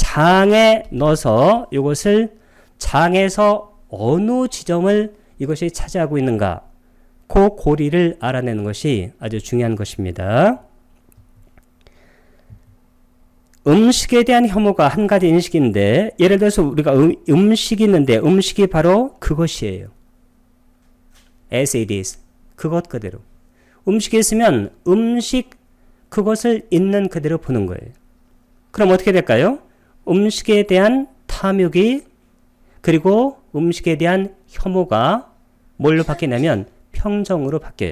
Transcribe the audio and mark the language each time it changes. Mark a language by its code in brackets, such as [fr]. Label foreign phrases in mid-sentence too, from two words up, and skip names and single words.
[ko] 이 장에 넣어서 이것을 장에서 어느 지점을 이것이 차지하고 있는가, 그 고리를 알아내는 것이 아주 중요한 것입니다. 음식에 대한 혐오가 한 가지 인식인데, 예를 들어서 우리가 음식이 있는데 음식이 바로 그것이에요. [en] As it is. [ko] 그것 그대로. 음식이 있으면 음식 그것을 있는 그대로 보는 거예요. 그럼 어떻게 될까요? 음식에 대한 탐욕이, 그리고 음식에 대한 혐오가 뭘로 바뀌냐면 평정으로 바뀌어요.